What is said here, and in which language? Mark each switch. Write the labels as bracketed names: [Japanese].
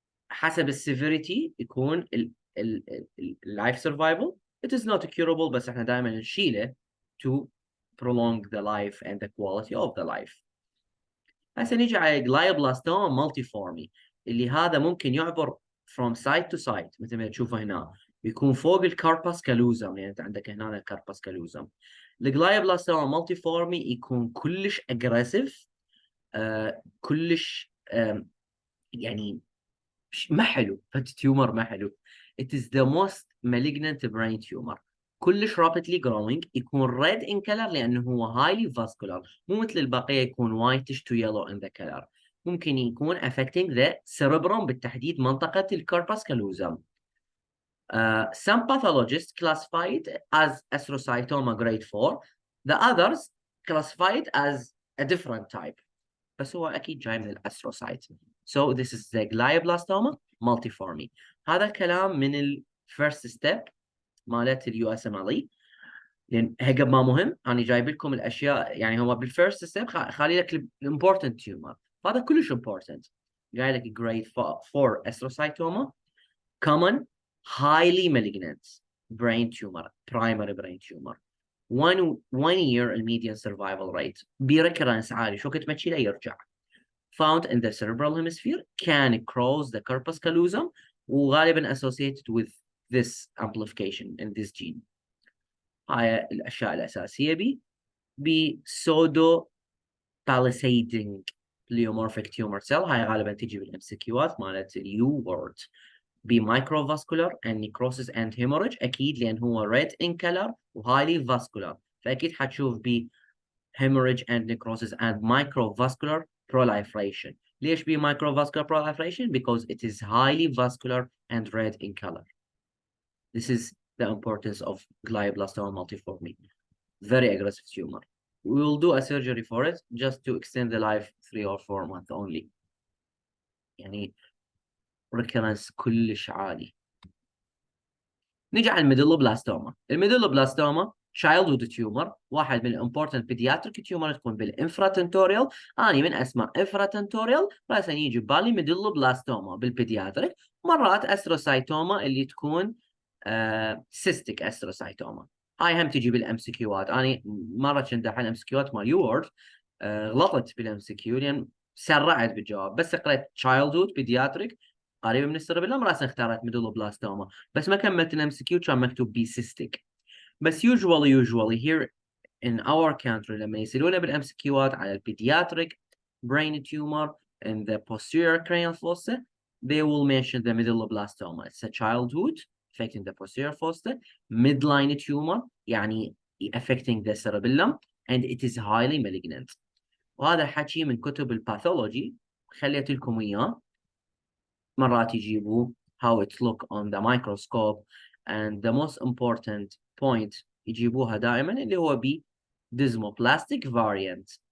[Arabic] حسب السيفيريتي يكون اللايف سرفايفل. [English] It is not curable، [Arabic] بس احنا دائما نشيله [English] to prolong the life and the quality of the life. [Arabic] هسه نيجي على glioblastoma multiforme اللي هذا ممكن يعبر [English] from side to side [Arabic] مثل ما تشوفه هنا، يكون فوق الكارباس كالوزم، يعني انت عندك هنا الكارباس كالوزم. الجلايوبلاستوما مالتيفورمي يكون كلش اجريسيف، كلش يعني ما حلو، فالتيومر ما حلو. [English] It is the most malignant brain tumor. كلش rapidly growing، يكون red in color [Arabic] لأنه هو [English] highly vascular، [Arabic] مو مثل البقية يكون [English] whitish to yellow in the color. [Arabic] ممكن يكون [English] affecting the cerebrum، [Arabic] بالتحديد منطقة الcorpus callosum. [English] Some pathologists classify it as astrocytoma grade 4. The others classify it as a different type. [Arabic] بس هو أكيد جاي من الأستروسايت. [English] So this is the glioblastoma multiforme. [Arabic] هذا الكلام من ال first step مالت ال USMLE، لأن هقب ما مهم، أنا جايب لكم الأشياء يعني هو بالفيرست ستيب خالي لك الامبورتنت تيومر، هذا كلش important. جاي لك [English] grade 4 astrocytoma common highly malignant brain tumor primary brain tumor. one year [Arabic] الميديان survival rate، بريكرنس عالي، شو كنت ما تشيله يرجع. [English] found in the cerebral hemisphere can cross the corpus callosum، [Arabic] وغالبا [English] associated with this amplification in this gene. [Arabic] هاي الأشياء الأساسية [English] pseudo palisading pleomorphic tumor cell، [Arabic] هاي غالبا تجي بالMCQات مالت اليو word. [English] microvascular and necrosis and hemorrhage [Arabic] أكيد لأن هو [English] red in color و highly vascular، [Arabic] فأكيد حتشوف [English] hemorrhage and necrosis and microvascular proliferation. [Arabic] ليش [English] microvascular proliferation? Because it is highly vascular and red in color. This is the importance of glioblastoma multiforme. Very aggressive tumor. We will do a surgery for it just to extend the life 3 or 4 months only. [Arabic] يعني recurrence كلش عالي. نيجي على الميدولوبلاستوما. الميدولوبلاستوما [English] childhood tumor، [Arabic] واحد من الامبورتنت [English] pediatric tumor، [Arabic] تكون بالانفراتنتوريال. أنا من أسمع انفراتنتوريال راسا يجي ببالي ميدولوبلاستوما بالبيدياتريك. مرات أستروسايتوما اللي تكون سيستيك أستروسايتوما، هاي هم تجي بالMCQات. أنا مرة كنت أحل MCQات مال يوورد، غلطت بالMCQ لأن سرعت بالجواب، بس قريت [English] childhood pediatric [Arabic] قريبه من السيربيلم راسا اختارت ميدولوبلاستوما، بس ما كملت الMCQ كان مكتوب بي سيستيك. [English] بس usually here in our country [Arabic] لما يسألونا بالMCQات على [English] pediatric brain tumor in the posterior cranial fossa, they will mention the medulloblastoma. It's a childhood affecting the posterior fossa, midline tumor [Arabic] يعني [English] affecting the cerebellum, and it is highly malignant. [Arabic] وهذا حكي من كتب الباثولوجي، خليت لكم إياه. مرات يجيبوا [English] how it look on the microscope, and the most important point [Arabic] يجيبوها دائما اللي هو ب [English] desmoplastic variant.